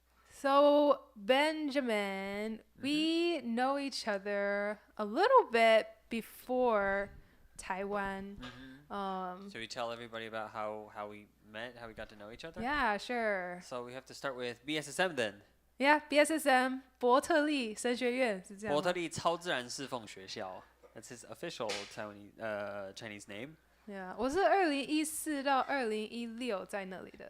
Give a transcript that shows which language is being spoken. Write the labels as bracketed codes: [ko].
[en] So Benjamin, we know each other a little bit before Taiwan. Should we tell everybody about how we met, how we got to know each other? Yeah, sure. So we have to start with BSSM then. [zh] Yeah, BSSM 伯特利神学院是这样吗。伯特利超自然侍奉学校 ， [en] That's his official Chinese name. [zh] Yeah, 我是2014到2016在那里的。